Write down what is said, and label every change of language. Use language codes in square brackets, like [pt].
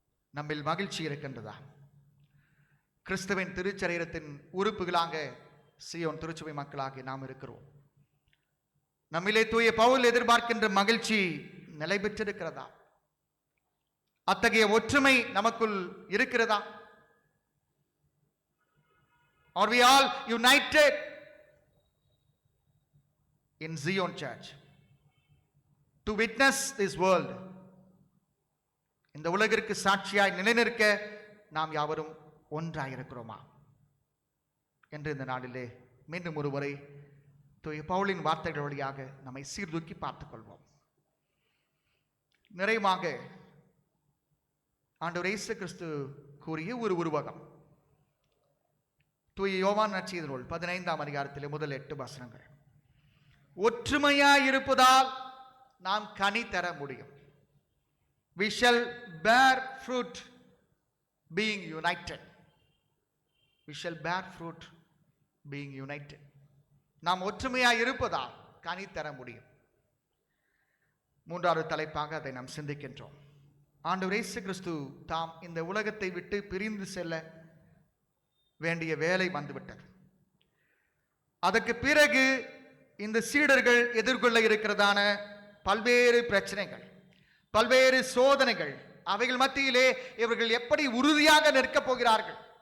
[ta] நம்மில் மகிழ்ச்சி இருக்கின்றதா? கிறிஸ்துவின் திருச்சரீரத்தின் உறுப்புகளாக சீயோன் திருச்சபை மக்களாக நாம் இருக்கிறோம். நம்மிலே தூய பவுல் எதிர்பார்க்கின்ற மகிழ்ச்சி நிலை பெற்றிருக்கிறதா? அத்தகைய ஒற்றுமை நமக்குள் இருக்கிறதா? [en] Are we all united in Zion Church to witness this world? [ta] இந்த உலகிற்கு சாட்சியாய் நிலைநிற்க நாம் யாவரும் ஒன்றாயிருக்கிறோமா என்று இந்த நாளிலே மீண்டும் ஒருவரை தூய பவுலின் வார்த்தைகள் வழியாக நம்மை சீர்தூக்கி பார்த்துக் கொள்வோம். நிறைவாக ஆண்டவர் இயேசு கிறிஸ்து கூறிய ஒரு உருவகம் தூய யோவான் நற்செய்தி நூல் 15ஆம் அதிகாரத்திலே முதல் 8 வசனங்கள். ஒற்றுமையாய் இருப்பதால் நாம் கனி தர முடியும். [en] We shall bear fruit being united. We shall bear fruit being united. [ta] நாம் ஒற்றுமையாய் இருப்பதால் கனி தர முடியும். மூன்றாவது தலைப்பாக அதை நாம் சிந்திக்கின்றோம். ஆண்டவர் இயேசு கிறிஸ்து தாம் இந்த உலகத்தை விட்டு பிரிந்து செல்ல வேண்டிய வேலை வந்துவிட்டது. அதற்கு பிறகு இந்த சீடர்கள் எதிர்கொள்ள இருக்கிறதான பல்வேறு பிரச்சனைகள், பல்வேறு சோதனைகள், அவைகள் மத்தியிலே இவர்கள் எப்படி உறுதியாக நிற்கப் போகிறார்கள்?